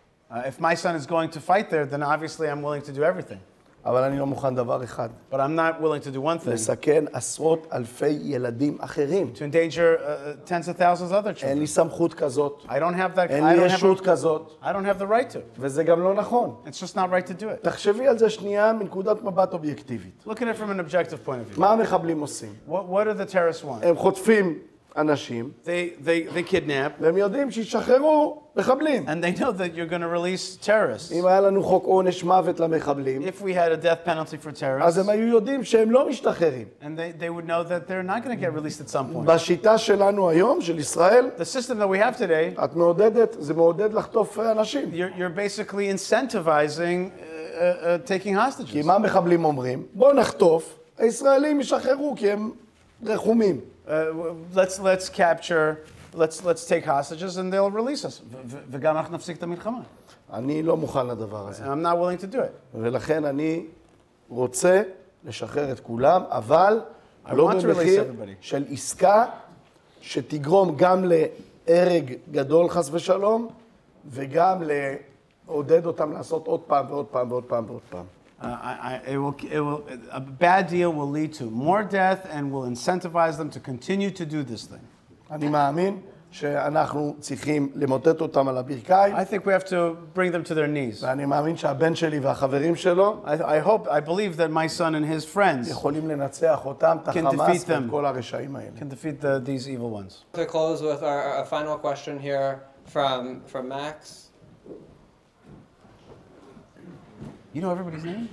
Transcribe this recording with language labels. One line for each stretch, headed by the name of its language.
English: if my son is going to fight there, then obviously I'm willing to do everything.
Hebrew: אבל אני לא מוכן דבר אחד.
English: But I'm not willing to do one thing.
Hebrew: לסכן עשרות אלפי ילדים אחרים.
English: To endanger tens of thousands of other
Hebrew: אין לי
English: children.
Hebrew: סמכות כזאת.
English: I don't have that.
Hebrew: אין לי ישות כזאת.
English: I don't have the right to.
Hebrew: וזה גם לא נכון.
English: It's just not right to do it.
Hebrew: תחשבי על זה שנייה מנקודת מבט אובייקטיבית.
English: Look at it from an objective point of view.
Hebrew: מה המחבלים עושים?
English: What do the terrorists want?
Hebrew: הם חוטפים אנשים,
English: They kidnap,
Hebrew: והם יודעים שישחררו מחבלים.
English: and they know that you're going to release terrorists.
Hebrew: אם היה לנו חוק עונש מוות למחבלים,
English: If we had a death penalty for terrorists,
Hebrew: אז הם היו יודעים שהם לא משתחררים.
English: and they would know that they're not going to get released at some point.
Hebrew: בשיטה שלנו היום, של ישראל,
English: The system that we have today,
Hebrew: את מעודדת, זה מעודד לחטוף אנשים.
English: you're basically incentivizing taking hostages.
Hebrew: כי מה המחבלים אומרים? בואו נחטוף, הישראלים ישחררו כי הם רחומים.
English: Let's capture, let's take hostages and they'll release us.
Hebrew: וגם אנחנו נפסיק את המלחמה. אני לא מוכן לדבר הזה.
English: I'm not willing to do it.
Hebrew: ולכן אני רוצה לשחרר את כולם, אבל
English: I
Hebrew: לא
English: want to release
Hebrew: במחיר
English: everybody.
Hebrew: של עסקה שתגרום גם להרג גדול חס ושלום, וגם לעודד אותם לעשות עוד פעם ועוד פעם ועוד פעם ועוד פעם.
English: A bad deal will lead to more death and will incentivize them to continue to do this thing.
Hebrew: אני מאמין שאנחנו צריכים למוטט אותם על הברכיים,
English: I think we have to bring them to their knees.
Hebrew: ואני מאמין שהבן שלי והחברים שלו
English: I believe that my son and his friends
Hebrew: יכולים לנצח אותם, את
English: can
Hebrew: החמאס
English: defeat
Hebrew: ואת
English: them.
Hebrew: כל הרשעים האלה.
English: can defeat these evil ones. To close with our final question here from Max. You know everybody's name?